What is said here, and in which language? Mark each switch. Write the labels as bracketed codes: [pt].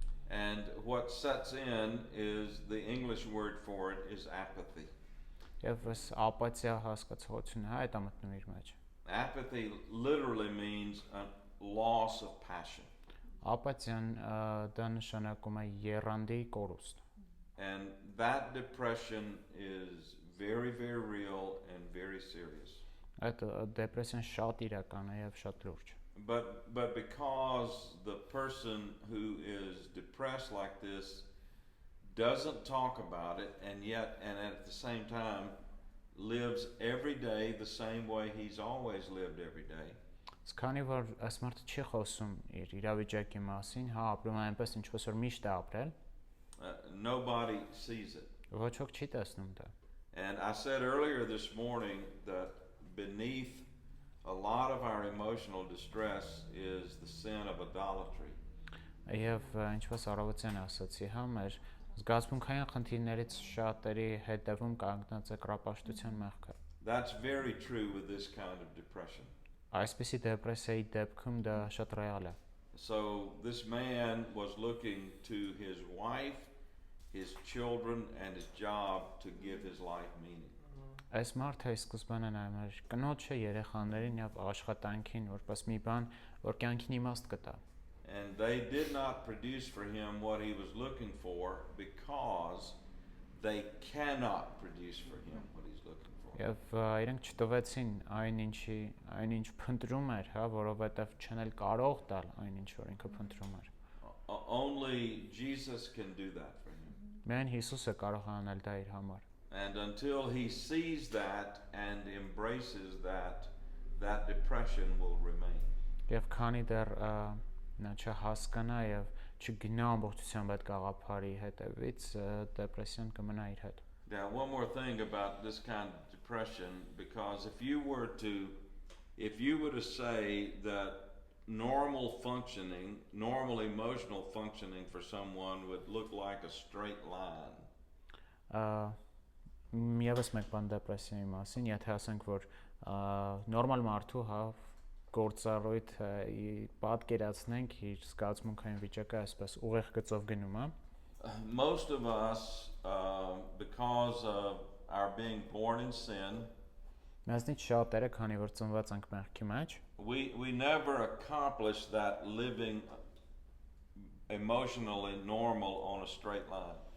[en] And what sets in is the English word for it is apathy. [hy] Եվ այս ապաթիա հասկացողությունը հա այդ ամտնում իր մեջ։ [en] Apathy literally means a loss of passion. [hy] Ապաթիան դա նշանակում է եռանդի կորուստ։ [en] And that depression is very, very real and very serious. [hy] Այդ դեպրեսիան շատ իրական է եւ շատ լուրջ։ [en] But because the person who is depressed like this doesn't talk about it and at the same time lives every day the same way he's always lived every day. [hy] Քանի որ այս մարդը չի խոսում իր իրավիճակի մասին, հա, ապրում է այնպես ինչպես որ միշտ է ապրել, [en] nobody sees it. [hy] Ոչ ոք չի տեսնում դա։ [en] And I said earlier this morning that beneath a lot of our emotional distress is the sin of idolatry. [hy] Եվ ինչպես առավոտյան ասացի, հա, մեր զգացմունքային խնդիրներից շատերի հետևում կանգնած է կրապաշտության մեղքը։ [en] That's very true with this kind of depression. [hy] Այսպիսի դեպրեսիայի դեպքում դա շատ ռեալ է։ [en] So this man was looking to his wife, his children, and his job to give his life meaning. [hy] Այս մարդը սկզբանե նայում էր կնոջը, երեխաներին եւ աշխատանքին, որպես մի բան, որ կյանքին իմաստ կտա։ [en] And they did not produce for him what he was looking for because they cannot produce for him what he's looking for. [hy] Եվ իրենք չտվեցին այնինչ փնտրում էր, հա, որովհետեւ չեն էլ կարող տալ այնինչ որ ինքը փնտրում էր։ [en] Only Jesus can do that for him. [hy] Միայն Հիսուսը կարող է անել դա իր համար։ [en] And until he sees that and embraces that, that depression will remain. [hy] Եվ քանի դեռ նա չհասկանա եւ չգնա ամբողջությամբ այդ գաղափարի հետևից, դեպրեսիան կմնա իր հետ։ [en] Now, one more thing about this kind of depression, because if you were to say that normal emotional functioning for someone would look like a straight line. [hy] Միևս մեկ բան դեպրեսիայի մասին, եթե ասենք, որ նորմալ մարդու հա գործառույթ պատկերացնենք իր զգացմունքային վիճակը այսպես ուղիղ գծով գնում է։ [en] Most of us, because of our being born in sin, [hy] Մեզնից շատերը, քանի որ ծնված ենք մեղքի մեջ, [en] we never accomplish that living emotionally normal on a straight line.